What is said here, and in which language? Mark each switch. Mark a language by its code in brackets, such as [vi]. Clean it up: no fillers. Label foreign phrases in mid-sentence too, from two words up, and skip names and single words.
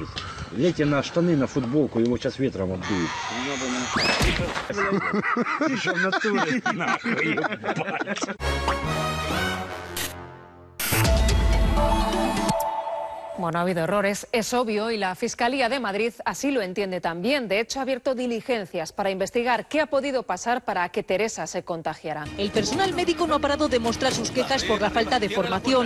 [ru] Лейте на штаны, на футболку, его сейчас ветром обдует. Ты что в натуре? Нахуй, ебать. [es] Bueno, ha habido errores, es obvio, y la Fiscalía de Madrid así lo entiende también. De hecho, ha abierto diligencias para investigar qué ha podido pasar para que Teresa se contagiara. El personal médico no ha parado de mostrar sus quejas por la falta de formación.